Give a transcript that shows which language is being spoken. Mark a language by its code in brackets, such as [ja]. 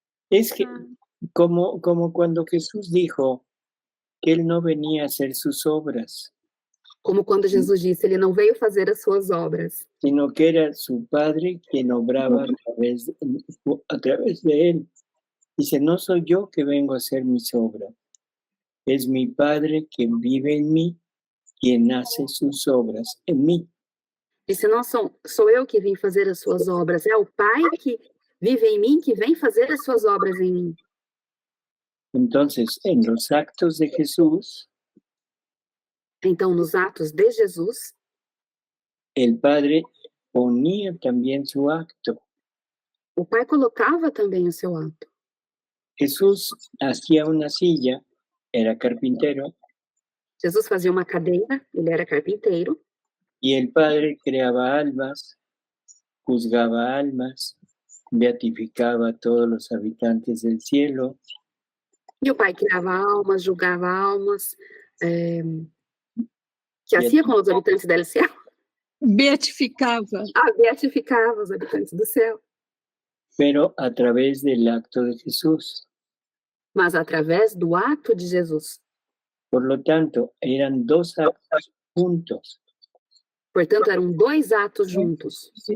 [es] Es que como cuando Jesús dijo que Él no venía a hacer sus obras. [pt] Como quando Jesus disse, ele não veio fazer as suas obras. [es] Sino que era su Padre quien obraba a través de Él. Dice, no soy yo que vengo a hacer mis obras. Es mi Padre quien vive en mí, quien hace sus obras en mí. [pt] Disse, não sou eu que vim fazer as suas obras, é o Pai que vive em mim, que vem fazer as suas obras em mim. [es] Entonces, en los actos de Jesús, [pt] então, nos atos de Jesus, [es] el Padre ponía también su acto. [pt] O Pai colocava também o seu ato. [es] Jesús hacía una silla, era carpintero, [pt] Jesus fazia uma cadeira, ele era carpinteiro, [es] y el Padre creaba almas, juzgaba almas, beatificaba a todos los habitantes del cielo. [pt] e o Pai criava almas, julgava almas, que hacía com os habitantes do céu? Beatificava. Beatificava os habitantes do céu. [es] Pero a través del acto de Jesús. [pt] Mas através do ato de Jesus. [es] Por lo tanto, eran dos actos juntos. [pt] Portanto, eram dois atos juntos.